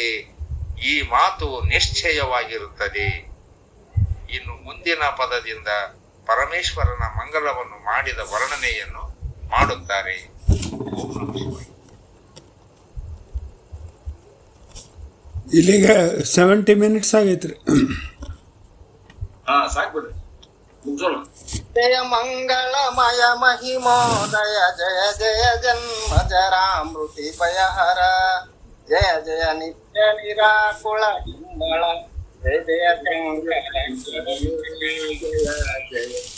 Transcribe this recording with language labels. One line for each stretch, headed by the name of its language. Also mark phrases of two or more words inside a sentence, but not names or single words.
Kannada: ಈ ಮಾತು ನಿಶ್ಚಯವಾಗಿರುತ್ತದೆ. ಇನ್ನು ಮುಂದಿನ ಪದದಿಂದ ಪರಮೇಶ್ವರನ ಮಂಗಲವನ್ನು ಮಾಡಿದ ವರ್ಣನೆಯನ್ನು ಮಾಡುತ್ತಾರೆ.
Sanskrit: ಓಂ ನಮಃ ಶಿವಾಯ.
Kannada: ಇಲ್ಲಿಗೆ 70 ಮಿನಿಟ್ಸ್ ಆಗೈತ್ರಿ. ಹಾ, ಸಾಕ್ಬಿಡ್ರಿ, ಮುಗ್ಸೋಣ. ಜಯ ಮಂಗಳಮಯ ಮಹಿಮೋದಯ ಜಯ ಜಯ ಜನ್ಮ ಜರಾಮೃತಿ ಭಯಹರ ಜಯ ಜಯ ನಿತ್ಯ ನಿರಾಕುಳ ಹಿಂಬಳ ಜಯ ಜಯ ಜಯ